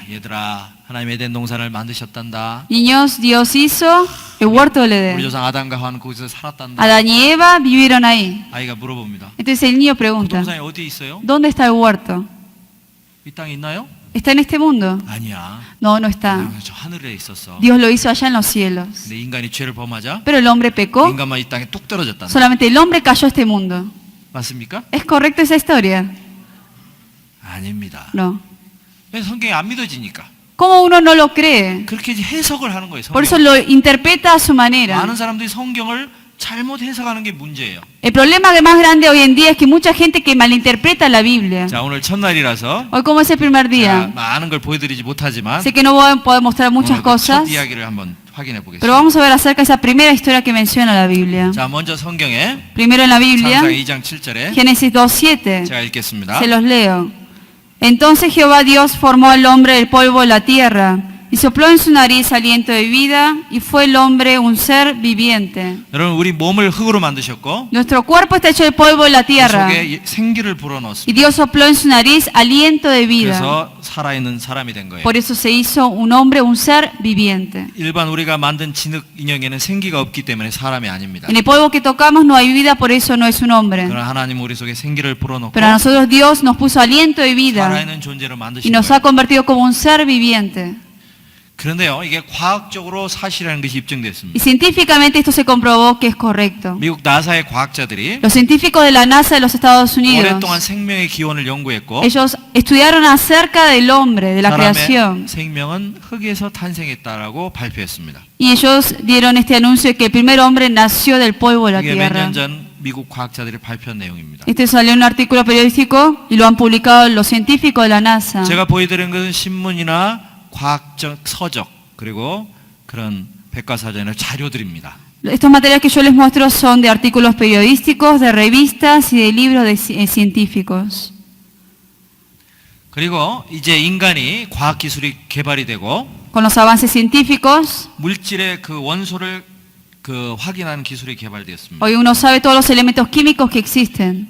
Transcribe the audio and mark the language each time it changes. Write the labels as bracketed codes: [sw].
[ko] 얘들아, 하나님 에덴 동산을 만드셨단다. [es] Niños, Dios hizo el huerto del [ko] 우리 [es] Edén. [ko] 조상 아담과 하와는 거기서 살았단다. [es] Adán y Eva vivieron ahí. [ko] 아이가 물어봅니다. [es] Entonces el niño [ko] 그 [es] pregunta, [ko] 동산이 어디에 있어요? [es] ¿dónde está el huerto? [ko] 이 땅에 있나요? [es] ¿Está en este mundo? [ko] 아니야. [es] No, no está. [ko] 저 하늘에 있었어. [es] Dios lo hizo allá en los cielos. [ko] 근데 인간이 죄를 범하자 [es] Pero el hombre pecó, [ko] 인간만 이 땅에 뚝 떨어졌단다. [es] solamente el hombre cayó a este mundo. [ko] 맞습니까? [es] ¿Es correcta esa historia? [ko] 아닙니다. [es] No. [ko] 왜 성경이 안 믿어지니까. [es] ¿Cómo uno no lo cree? [ko] 그렇게 해석을 하는 거예요. [es] Por eso [ko] 성경. [es] lo interpreta a su manera. [ko] 많은 사람들이 성경을 잘못 해석하는 게 문제예요. [es] El problema más grande hoy en día es que mucha gente que malinterpreta la Biblia. [ko] 자, 오늘 첫날이라서 [es] Hoy como es el primer [ko] 자, [es] día, [ko] 많은 걸 보여드리지 못하지만 [es] sé que no voy a poder mostrar muchas [ko] 오늘 그 첫 [es] cosas, [ko] 이야기를 한번 확인해 [es] pero [ko] 보겠습니다. [es] vamos a ver acerca de esa primera historia que menciona la Biblia. [ko] 자, 먼저 성경에 [es] Primero en la Biblia, [ko] 창세기 2장 7절에 [es] Génesis 2:7. [ko] 제가 읽겠습니다. [es] Se los leo. Entonces Jehová Dios formó al hombre del polvo de la tierra y sopló en su nariz aliento de vida y fue el hombre un ser viviente. [ko] 여러분, 우리 몸을 흙으로 만드셨고 [es] Nuestro cuerpo está hecho de polvo de la [ko] 그 [es] tierra [ko] 속에 생기를 [es] y [ko] 불어넣었습니다. [es] Dios sopló en su nariz aliento de vida. [ko] 그래서 살아있는 사람이 된 거예요. [es] Por eso se hizo un hombre, un ser viviente. [ko] 일반 우리가 만든 진흙 인형에는 생기가 없기 때문에 사람이 아닙니다. [es] En el polvo que tocamos no hay vida, por eso no es un hombre. [ko] 그러나 하나님 우리 속에 생기를 불어넣고 [es] Pero a nosotros Dios nos puso aliento de vida [ko] 살아있는 존재로 [es] y [ko] 만드신 [es] nos [ko] 거예요. [es] ha convertido como un ser viviente. [ko] 그런데요, 이게 과학적으로 사실이라는 것이 입증됐습니다. [es] Y científicamente esto se comprobó que es correcto. [ko] 미국 나사의 과학자들이 [es] Los científicos de la NASA de los Estados Unidos, [ko] 오랫동안 생명의 기원을 연구했고 [es] ellos estudiaron acerca del hombre, de la creación. [ko] 사람의 생명은 흙에서 탄생했다라고 발표했습니다. [es] Y ellos dieron este anuncio de que el primer hombre nació del polvo de la [ko] 이게 몇 [es] tierra. [ko] 년 전 미국 과학자들이 발표한 내용입니다. [es] Este salió en un artículo periodístico y lo han publicado los científicos de la NASA. [ko] 제가 보여드린 것은 신문이나 과학적 서적 그리고 그런 백과사전의 자료들입니다. [es] Estos materiales que yo les muestro son de artículos periodísticos, de revistas y de libros científicos. [ko] 그리고 이제 인간이 과학 기술이 개발이 되고 [es] Con los avances científicos, [ko] 물질의 그 원소를 그 확인하는 기술이 개발되었습니다. [es] hoy uno sabe todos los elementos químicos que existen.